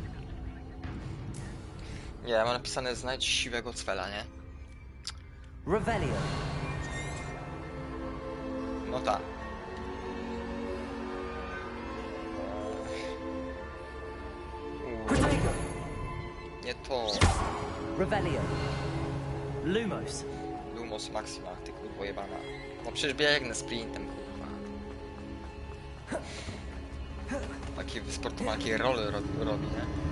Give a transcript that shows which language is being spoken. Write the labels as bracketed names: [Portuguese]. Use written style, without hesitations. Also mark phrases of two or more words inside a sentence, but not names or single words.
[Polish] Nie, ja mam napisane znajdź siwego cwela, nie? Revelio. No tak. Protego. Nie to. Revelio. Lumos. Lumos Maxima, ty kurwo jebana. No przecież biegnę sprintem, kurwa. Takie wysportowane role robi, nie?